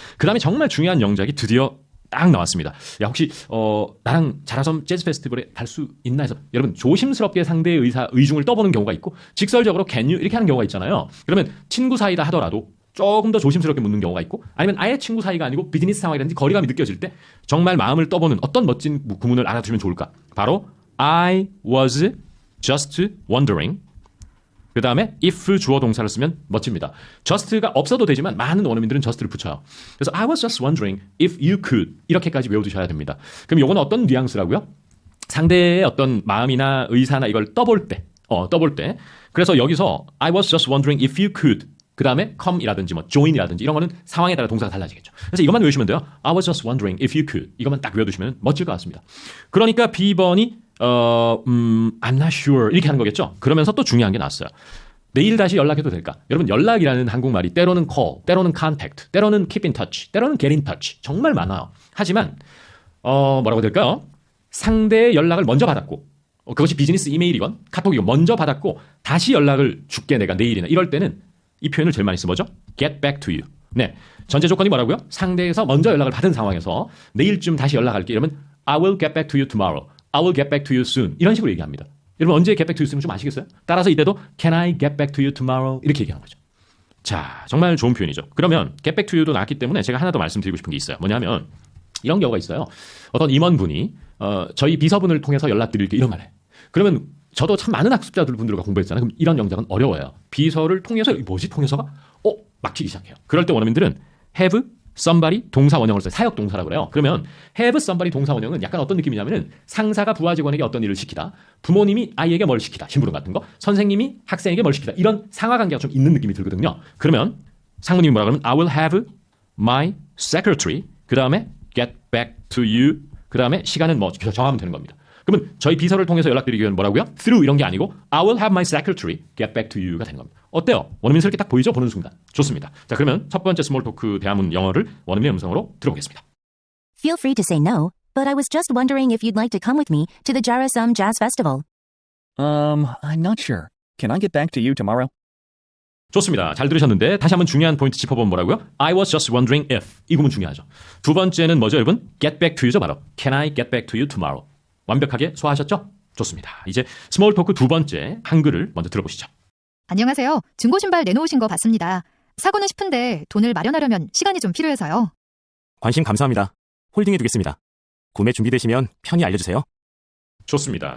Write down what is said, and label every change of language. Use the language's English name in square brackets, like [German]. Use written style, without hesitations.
[Korean] 그 다음에 정말 중요한 영작이 드디어 딱 나왔습니다. 야, 혹시 나랑 자라섬 재즈 페스티벌에 갈 수 있나 해서 여러분 조심스럽게 상대의 의중을 떠보는 경우가 있고 직설적으로 can you 이렇게 하는 경우가 있잖아요. 그러면 친구 사이다 하더라도 조금 더 조심스럽게 묻는 경우가 있고 아니면 아예 친구 사이가 아니고 비즈니스 상황이라든지 거리감이 느껴질 때 정말 마음을 떠보는 어떤 멋진 구문을 알아두시면 좋을까? [English] 바로 I was just wondering. [Korean] 그 다음에 if 주어 동사를 쓰면 멋집니다. just가 없어도 되지만 많은 원어민들은 just를 붙여요. 그래서 [English] I was just wondering if you could [Korean] 이렇게까지 외워두셔야 됩니다. 그럼 이건 어떤 뉘앙스라고요? 상대의 어떤 마음이나 의사나 이걸 떠볼 때 그래서 여기서 [English] I was just wondering if you could [Korean] 그 다음에 come이라든지 뭐 join이라든지 이런 거는 상황에 따라 동사가 달라지겠죠. 그래서 이것만 외우시면 돼요. [English] I was just wondering if you could [Korean] 이것만 딱 외워두시면 멋질 것 같습니다. 그러니까 B번이 [English] I'm not sure [Korean] 이렇게 하는 거겠죠. 그러면서 또 중요한 게 나왔어요. 내일 다시 연락해도 될까? 여러분 연락이라는 한국말이 때로는 call, 때로는 contact, 때로는 keep in touch, 때로는 get in touch 정말 많아요. 하지만 뭐라고 될까요? 상대의 연락을 먼저 받았고 그것이 비즈니스 이메일이건 카톡이건 먼저 받았고 다시 연락을 줄게 내가 내일이나 이럴 때는 이 표현을 제일 많이 쓰 뭐죠? [English] get back to you. [Korean] 네, 전제 조건이 뭐라고요? 상대에서 먼저 연락을 받은 상황에서 내일쯤 다시 연락할게 이러면 [English] I will get back to you tomorrow. I will get back to you soon. [Korean] 이런 식으로 얘기합니다. 여러분 언제 [English] get back to you soon [Korean] 좀 아시겠어요? 따라서 이때도 [English] can I get back to you tomorrow [Korean] 이렇게 얘기하는 거죠. 자, 정말 좋은 표현이죠. 그러면 get back to you도 나왔기 때문에 제가 하나 더 말씀드리고 싶은 게 있어요. 뭐냐면 이런 경우가 있어요. 어떤 임원분이 저희 비서분을 통해서 연락드릴게 이런 말을 해. 그러면 저도 참 많은 학습자들 분들과 공부했잖아요. 그럼 이런 영작은 어려워요. 비서를 통해서 뭐지? 통해서가 막히기 시작해요. 그럴 때 원어민들은 have somebody 동사 원형을 써요. 사역 동사라고 그래요. 그러면 have somebody 동사 원형은 약간 어떤 느낌이냐면은 상사가 부하 직원에게 어떤 일을 시키다. 부모님이 아이에게 뭘 시키다. 심부름 같은 거. 선생님이 학생에게 뭘 시키다. 이런 상하 관계가 좀 있는 느낌이 들거든요. 그러면 상무님이 뭐라 그러면 [English] I will have my secretary [Korean] 그 다음에 get back to you 그 다음에 시간은 뭐 정하면 되는 겁니다. 그러면 저희 비서를 통해서 연락드리기 위한 뭐라고요? through 이런 게 아니고 [English] I will have my secretary get back to you [Korean] 가 되는 겁니다. 어때요? 원어민스럽게 딱 보이죠? 보는 순간. 좋습니다. 자, 그러면 첫 번째 스몰 토크 대화문 영어를 원어민의 음성으로 들어보겠습니다. [English] Feel free to say no, but I was just wondering if you'd like to come with me to the Jarasum Jazz Festival. I'm not sure. Can I get back to you tomorrow? [Korean] 좋습니다. 잘 들으셨는데 다시 한번 중요한 포인트 짚어보면 뭐라고요? [English] I was just wondering if. [Korean] 이 구문 중요하죠. 두 번째는 뭐죠, 여러분? [English] get back to you [Korean] 죠, 바로. [English] Can I get back to you tomorrow? [Korean] 완벽하게 소화하셨죠? 좋습니다. 이제 스몰 토크 두 번째 한글을 먼저 들어보시죠. 안녕하세요. 중고 신발 내놓으신 거 봤습니다. 사고는 싶은데 돈을 마련하려면 시간이 좀 필요해서요. 관심 감사합니다. 홀딩해 두겠습니다. 구매 준비되시면 편히 알려주세요. 좋습니다.